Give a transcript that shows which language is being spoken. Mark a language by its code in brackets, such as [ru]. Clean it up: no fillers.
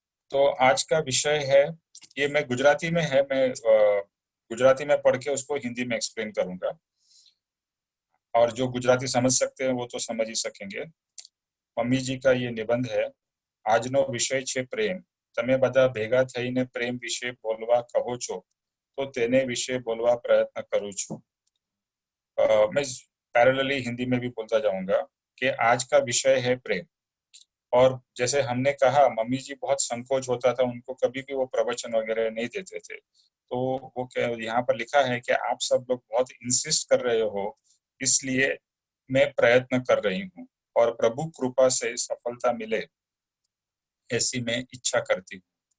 [hi] तो आज का विषय है, ये मैं गुजराती में है, मैं गुजराती में पढ़ के उसको हिंदी में एक्सप्लेन करूंगा, और जो गुजराती समझ सकते हैं वो तो समझ ही सकेंगे। मम्मी जी का ये निबंध है। [gu] આજનો વિષય છે પ્રેમ. તમે બધા ભેગા થઈને પ્રેમ વિશે બોલવા કહો છો તો તેને વિશે બોલવા પ્રયત્ન કરું છું। [hi] मैं पैरेलली हिंदी में भी बोलता जाऊंगा कि आज का विषय है प्रेम। और जैसे हमने कहा, मम्मी जी बहुत संकोच होता था उनको, कभी भी वो प्रवचन वगैरह नहीं देते थे, तो वो यहाँ पर लिखा है कि आप सब लोग बहुत इंसिस्ट कर रहे हो, इसलिए मैं प्रयत्न कर रही हूँ और प्रभु कृपा से सफलता मिले ऐसी मैं इच्छा करती हूँ।